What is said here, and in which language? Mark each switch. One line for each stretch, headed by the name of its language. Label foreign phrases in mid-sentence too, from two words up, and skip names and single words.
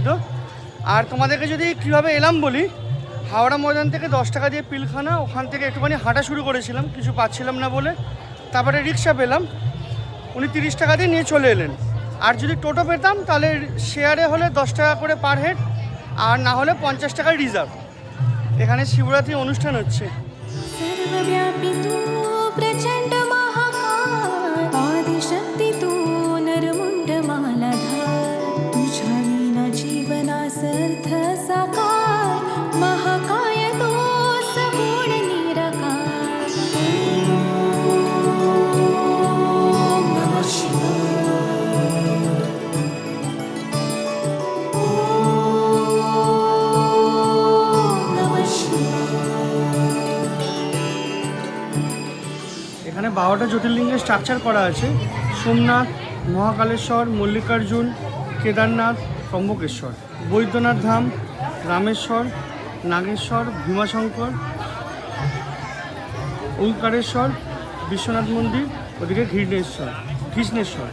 Bangla: আর তোমাদেরকে যদি কীভাবে এলাম বলি, হাওড়া ময়দান থেকে 10 টাকা দিয়ে পিলখানা, ওখান থেকে একটুখানি হাঁটা শুরু করেছিলাম, কিছু পাচ্ছিলাম না বলে। তারপরে রিক্সা পেলাম, উনি 30 টাকা দিয়ে নিয়ে চলে এলেন। আর যদি টোটো পেতাম তাহলে শেয়ারে হলে 10 টাকা করে
English: per head,
Bangla: আর না হলে 50 টাকায় রিজার্ভ। এখানে শিবরাত্রি অনুষ্ঠান হচ্ছে।
Marathi: सर्वव्यापी तू प्रचंड महाकाय आदिशक्ती तू नरमुंड मालाधार तुझ्या विना जीवनास अर्थ साकार महाकाय तू सगुण निराकार
Sanskrit: ओम नमः शिवाय ओम नमः शिवाय।
Bangla: এখানে 12টা জ্যোতির্লিঙ্গের স্ট্রাকচার করা আছে। সোমনাথ, মহাকালেশ্বর, মল্লিকার্জুন, কেদারনাথ, ত্রম্বকেশ্বর, বৈদ্যনাথ ধাম, রামেশ্বর, নাগেশ্বর, ভীমাশঙ্কর, ওঙ্কারেশ্বর, বিশ্বনাথ মন্দির, ওদিকে কৃষ্ণেশ্বর।